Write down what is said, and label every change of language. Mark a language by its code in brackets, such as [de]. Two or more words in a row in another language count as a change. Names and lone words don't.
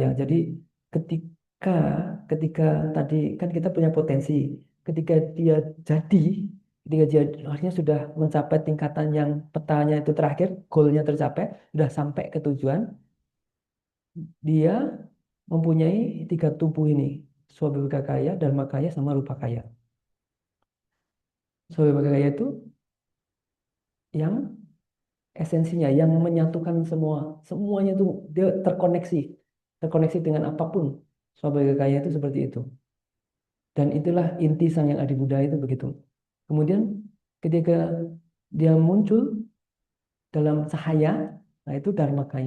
[id] Jadi ketika ketika tadi kan kita punya potensi, ketika dia jadi, ketika dia akhirnya sudah mencapai tingkatan yang petanya itu terakhir, goalnya tercapai, sudah sampai ke tujuan, dia mempunyai tiga tubuh ini. [sa] Swabhavika kaya, dharma kaya, sama rupa kaya. Swabhavika kaya [id] itu yang esensinya, yang menyatukan semua, semuanya itu dia terkoneksi dengan apapun. [sa] Swabhavika kaya [id] itu seperti itu. Dan itulah inti Sang Yang Adi Buddha itu begitu. Kemudian ketika dia muncul dalam cahaya, nah itu [sa] dharma kaya.